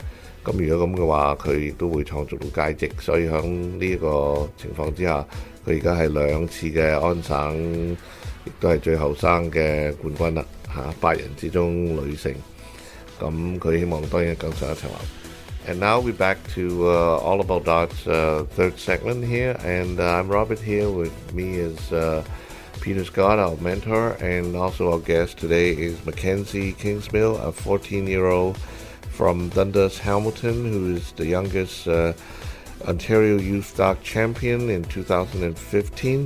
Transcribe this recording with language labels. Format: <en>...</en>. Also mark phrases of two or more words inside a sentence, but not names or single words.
<yue>咁如果咁嘅話，佢亦都會創造到佳績。所以喺呢個情況之下，佢而家係2次嘅安省，亦都係最後生嘅冠軍啦，8人之中女性。咁佢希望當然更上一層樓。</yue> <en>And now we're back to All About Darts third segment here, and I'm Robert here. With me is Peter Scott, our mentor, and also our guest today is Mackenzie Kingsmill, a 14-year-old from Dundas, Hamilton, who is the youngest Ontario Youth Dart Champion in 2015.</en>